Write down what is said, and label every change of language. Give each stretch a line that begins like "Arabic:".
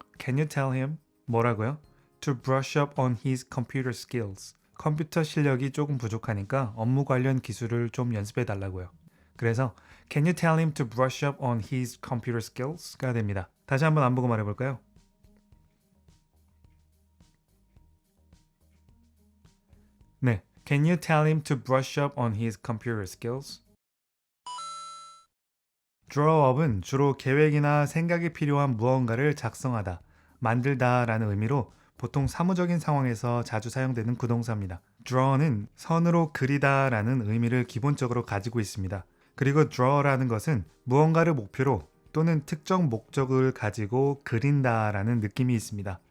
English: Can you tell him
Korean: 뭐라고요?
English: To brush up on his computer skills.
Korean: 컴퓨터 실력이 조금 부족하니까 업무 관련 기술을 좀 연습해 달라고요. 그래서
English: Can you tell him to brush up on his computer skills?가 됩니다.
Korean: 다시 한번 안 보고 말해 볼까요?
English: 네, Can you tell him to brush up on his computer skills?
Korean: drawup은 주로 계획이나 생각이 필요한 무언가를 작성하다, 만들다 라는 의미로 보통 사무적인 상황에서 자주 사용되는 구동사입니다. draw는 선으로 그리다 라는 의미를 기본적으로 가지고 있습니다. 그리고 draw라는 것은 무언가를 목표로 또는 특정 목적을 가지고 그린다 라는 느낌이 있습니다.